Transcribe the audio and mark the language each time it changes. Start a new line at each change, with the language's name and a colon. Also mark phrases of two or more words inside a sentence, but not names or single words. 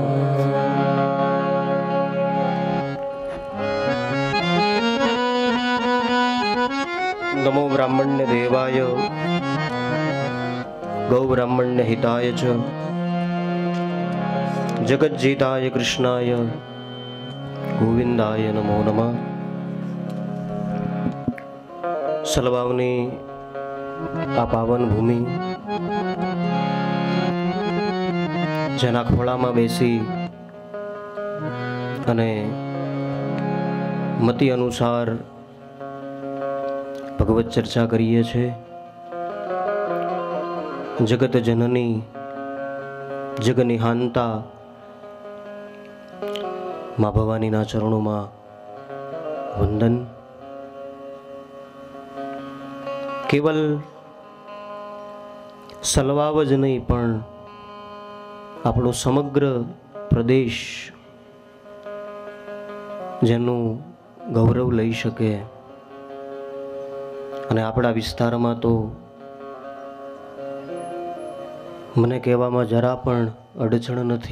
Sanskrit: नमो ब्राह्मण्य देवाय गौ ब्राह्मण्य हिताय च जगज्जीताय कृष्णाय गोविंदाय नमो नमः।
Gujarati: સલવાવની આ પાવન ભૂમિ જેના ખોળામાં બેસી અને મતિ અનુસાર ભગવત ચર્ચા કરીએ છે। જગત જનની જગનિહાંતા માં ભવાનીના
Hindi: चरणों में वंदन।
Gujarati: કેવળ સલવાવ જ નહીં પણ આપણો સમગ્ર પ્રદેશ જેનું ગૌરવ લઈ શકે અને આપણા વિસ્તારમાં તો મને કહેવામાં જરા પણ અડચણ નથી।